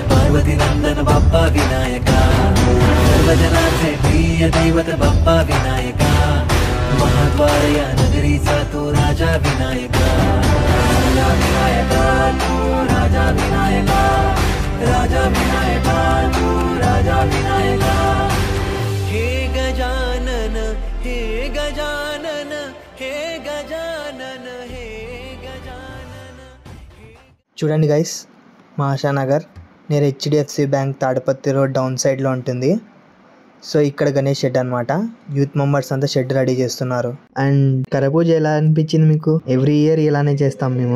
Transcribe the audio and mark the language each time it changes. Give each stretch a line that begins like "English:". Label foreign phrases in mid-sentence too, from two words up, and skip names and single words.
Marathi: पार्वती नंदन बाप्पा विनायका, सर्वजनांचे प्रिय दैवत बाप्पा विनायका, महाद्वारया नगरीचा तू राजा विनायका, राजा विनायका तू राजा विनायका, राजा विनायका तू राजा विनायका. हे गजानन, हे गजानन, हे गजानन, हे
Telugu: చూడండి గైస్, మా ఆశానగర్
English: near HDFC bank
Telugu: తాడపత్రి రోడ్
English: down side
Telugu: ఉంటుంది. సో ఇక్కడ గణేష్ షెడ్ అనమాట.
English: youth members
Telugu: అంతా షెడ్ రెడీ చేస్తున్నారు. అండ్ కరపూజ ఎలా అనిపించింది మీకు?
English: every year
Telugu: ఇలానే చేస్తాం మేము.